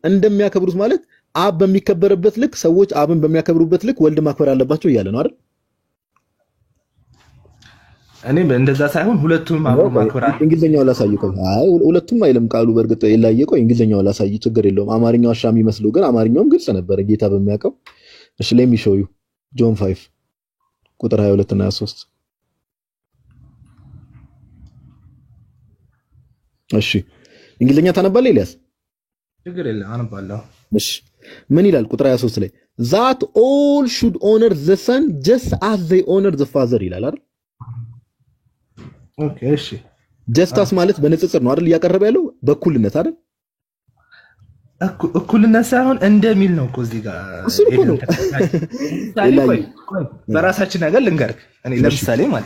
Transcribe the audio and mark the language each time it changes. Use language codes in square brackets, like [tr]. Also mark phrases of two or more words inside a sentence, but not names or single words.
[am] እንደሚያከብሩት ማለት አብ በሚከበርበት ልክ ሰዎች አብን በሚያከብሩበት ልክ ወልድ ማክበር አለባቸው እያለ ነው አይደል? እኔ እንደዛ ሳይሆን ሁለቱም አብሮ ማክበር አለ። እንግሊዘኛው ላሳየው። አይ ሁለቱም አይልም ቃሉ በእርግጥ ይላየ። ቆይ እንግሊዘኛው ላሳይ ችግር የለውም። አማርኛው አሻሚ መስሎ ግን አማርኛውም ግልጽ ነበር ጌታ በሚያውቀው። እሺ [en] let me show you [am] ጆን 5 ቁጥር 22 እና 23 እሺ እንግሊዘኛ ታነባለህ ኤልያስ? ችግር የለም አነባለሁ። እሺ ምን ይላል ቁጥር 23 ላይ [en] that all should honor the son just as they honor the father [am] ይላል አይደል? ኦኬ እሺ ጀስታስ ማለት በንጽጽር ነው አይደል እያቀረበ ያለው በእኩልነት አይደል? እኩልነት ሳይሆን እንደሚል ነው እኮ እዚህ ጋር እሱ እኮ ነው። በራሳችን ነገር ልንገርህ እኔ ለምሳሌ ማለት